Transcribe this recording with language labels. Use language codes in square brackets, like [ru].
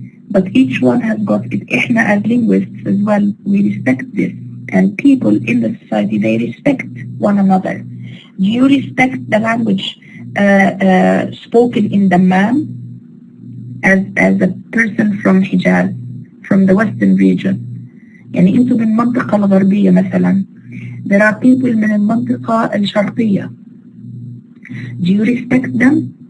[en] But each one has got it. إحنا as linguists as well, we respect this. And people in the society, they respect one another. Do you respect the language spoken in Dammam as a person from Hijaz, from the western region? [ar] يعني انتم من المنطقة الغربية مثلا. [en] There are people [ar] من المنطقة الشرقية. [en] Do you respect them?